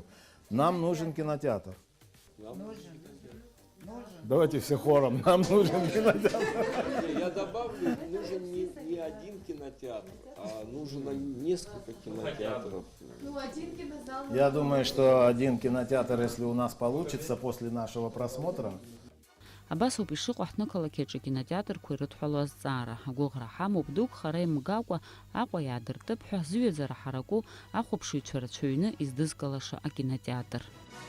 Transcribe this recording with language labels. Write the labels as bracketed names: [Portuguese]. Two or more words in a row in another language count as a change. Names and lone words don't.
[Russian] Нам нужен кинотеатр. Давайте все хором. Нам нужен кинотеатр. Я добавлю, нужен не один кинотеатр, а нужно несколько кинотеатров. Я думаю, что один кинотеатр, если у нас получится после нашего просмотра. [Abkhazian] Абас ауп ишыҟоу ҳнықалақь аҿы акинотеатрқәа ирыдҳәалоу азҵаара. Агәыӷра ҳамоуп дук хара имгакәа Аҟәа иаадыртып ҳәа зыҩаӡара ҳараку ахәаԥшыҩцәа рацәаҩны издызкылаша акинотеатр.